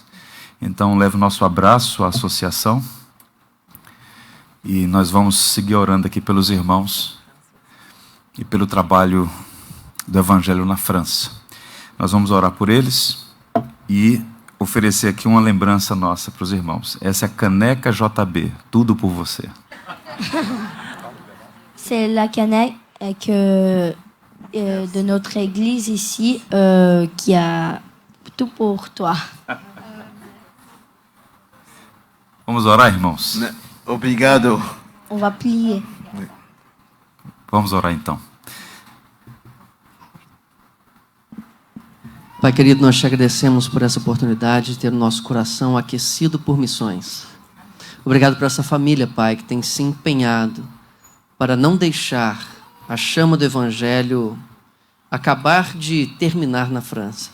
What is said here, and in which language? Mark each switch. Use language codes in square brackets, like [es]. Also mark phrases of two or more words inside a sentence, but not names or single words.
[pt] Então, leve o nosso abraço à associação e nós vamos seguir orando aqui pelos irmãos e pelo trabalho do Evangelho na França. Nós vamos orar por eles e oferecer aqui uma lembrança nossa para os irmãos. Essa é a caneca JB, tudo por você. [fr] C'est la canette de notre église ici qui a tout pour toi. [pt] Vamos orar, irmãos? Obrigado. [fr] On va plier. [pt] Vamos orar então. Pai querido, nós te agradecemos por essa oportunidade de ter o nosso coração aquecido por missões. Obrigado por essa família, Pai, que tem se empenhado para não deixar a chama do Evangelho acabar de terminar na França.